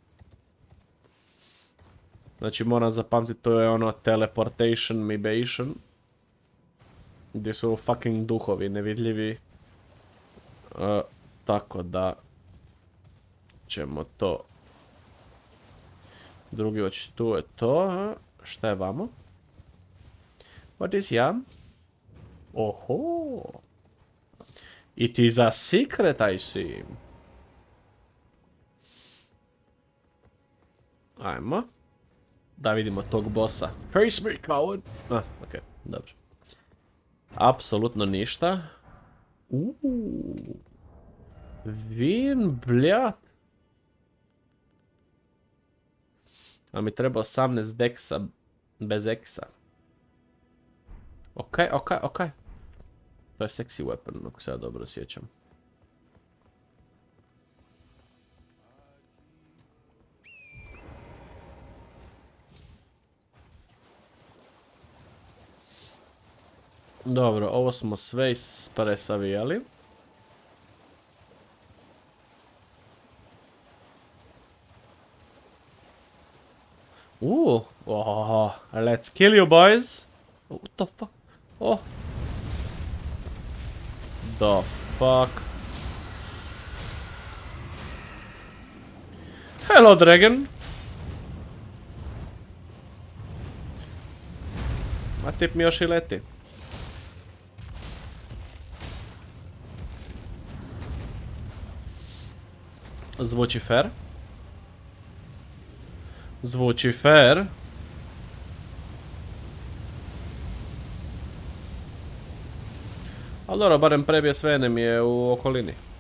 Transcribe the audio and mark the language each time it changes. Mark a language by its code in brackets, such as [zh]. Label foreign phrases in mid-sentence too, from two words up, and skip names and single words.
[hr] Znači moram zapamtiti, to je ono [en] teleportation mibation. [hr] Gdje su fucking duhovi nevidljivi. Tako da ćemo to. Drugi oči, tu je to. Šta je vamo? [en] What is jam? Oho. It is a secret, I see. [hr] Ajmo. Da vidimo tog bossa. [en] Face me, coward. [hr] Okej, dobro. Apsolutno ništa. Vin, bljat. A mi treba 18 deksa bez eksa. Okej. To je [en] sexy weapon, [hr] ako se ja dobro sjećam. Dobro, ovo smo sve ispresavijali. [en] Let's kill you, boys. What the fuck? Oh. The fuck? Hello, dragon. [hr] A tip mi još i leti. Zvuči fair. Zvuči fair. Ali dobro, barem prebije sve enemije u okolini.